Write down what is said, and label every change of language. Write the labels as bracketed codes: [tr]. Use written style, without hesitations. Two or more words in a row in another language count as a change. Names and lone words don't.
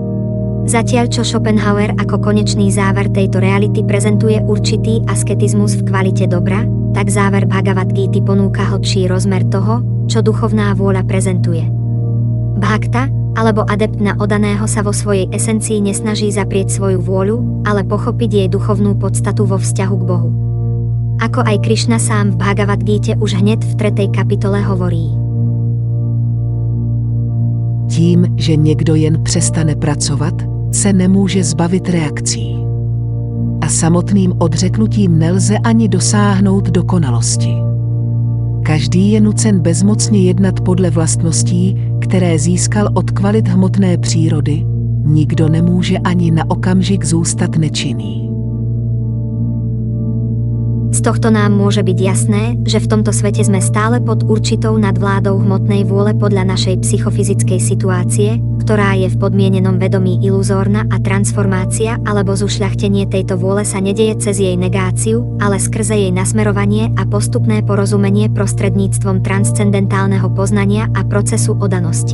[sk] Zatiaľ čo Schopenhauer ako konečný záver tejto reality prezentuje určitý asketizmus v kvalite dobra, tak záver Bhagavad Gíty ponúka hlbší rozmer toho, čo duchovná vôľa prezentuje. Bhakta, alebo adept na oddaného, sa vo svojej esencii nesnaží zaprieť svoju vôľu, ale pochopiť jej duchovnú podstatu vo vzťahu k Bohu. Ako aj Krišna sám v Bhagavad Gíte už hneď v 3. kapitole hovorí. [cs] Tím, že někdo jen přestane pracovat, se nemůže zbavit reakcí. A samotným odřeknutím nelze ani dosáhnout dokonalosti. Každý je nucen bezmocně jednat podle vlastností, které získal od kvalit hmotné přírody, nikdo nemůže ani na okamžik zůstat nečinný. [sk] Z tohto nám môže byť jasné, že v tomto svete sme stále pod určitou nadvládou hmotnej vôle podľa našej psychofyzickej situácie, ktorá je v podmienenom vedomí iluzórna, a transformácia alebo zušľachtenie tejto vôle sa nedeje cez jej negáciu, ale skrze jej nasmerovanie a postupné porozumenie prostredníctvom transcendentálneho poznania a procesu oddanosti.